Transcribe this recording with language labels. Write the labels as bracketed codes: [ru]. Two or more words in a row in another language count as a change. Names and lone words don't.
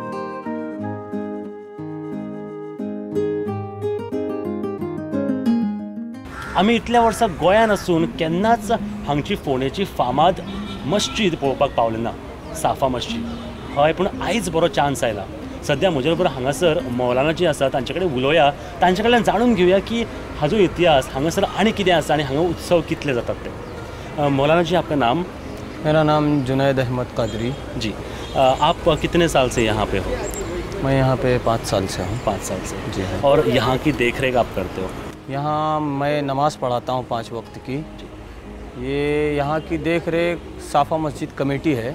[kok] आमी इतल्या वर्सां गोंयांत आसून केन्नाच हांगची फोंडेची फामाद मस्जिद पळोवपाक पावले ना, साफा मस्जिद. हय, पूण आयज बरो चान्स आयला. सद्या म्हजे बरोबर हांगासर मौलाना जी आसा तांचे कडेन उलोवया, तांचे कडल्यान जाणून घेवया की हाजो इतिहास, हांगासर आनी कितें आसा आनी हांगा उत्सव कितले जातात ते. [hi] मौलाना जी, आपका नाम? मेरा नाम जुनैद अहमद कादरी जी. आप कितने साल से यहाँ पे हो? मैं यहाँ पे 5 साल से हूँ. 5 साल से जी हाँ. और यहाँ की देखरेख आप करते हो? यहाँ मैं नमाज़ पढ़ाता हूँ 5 वक्त की. ये यहाँ की देखरेख साफा मस्जिद कमेटी है